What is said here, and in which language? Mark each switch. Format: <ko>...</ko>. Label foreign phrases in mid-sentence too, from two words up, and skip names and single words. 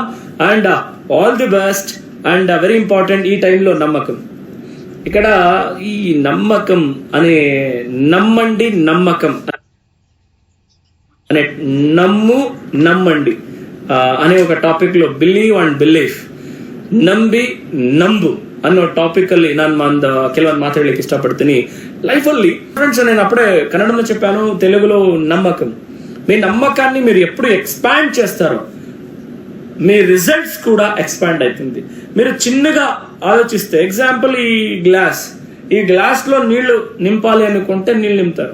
<en>and all the best. and very important</en> <te>ఈ టైంలో నమ్మకం. ఇక్కడ ఈ నమ్మకం అనే నమ్మకం అనే నమ్మండి అనే ఒక టాపిక్ లో</te> <en>believe and belief</en> <kn>ನಂಬು ಅನ್ನೋ ಟಾಪಿಕ್ ಅಲ್ಲಿ ನಾನು ಕೆಲವೊಂದು ಮಾತಾಡ್ಲಿಕ್ಕೆ ಇಷ್ಟಪಡ್ತೀನಿ.</kn> <te>లైఫ్లో ఫ్రెండ్స్ నేను అప్పుడే కన్నడంలో చెప్పాను, తెలుగులో నమ్మకం. మీ నమ్మకాన్ని మీరు ఎప్పుడు ఎక్స్పాండ్ చేస్తారో మీ రిజల్ట్స్ కూడా ఎక్స్పాండ్ అవుతుంది. మీరు చిన్నగా ఆలోచిస్తే ఎగ్జాంపుల్ ఈ గ్లాస్ లో నీళ్లు నింపాలి అనుకుంటే నీళ్ళు నింపుతారు.</te>